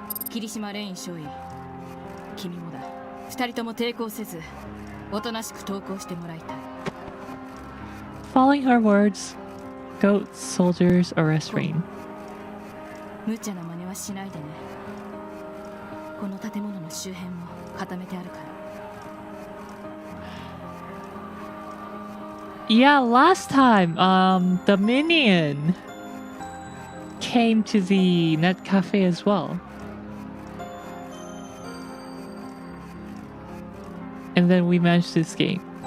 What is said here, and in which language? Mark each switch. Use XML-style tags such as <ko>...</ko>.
<ja>Kirishima Rain少尉、君もだ。二人とも抵抗せず、おとなしく投降してもらいたい。</ja> <en>Following her words, goat soldiers arrest Rain.</en> <ja>無茶な真似はしないでね。この建物の周辺も固めてあるから。</ja> <en>Yeah, last time, the minion came to the net cafe as well. And then we managed to escape.</en>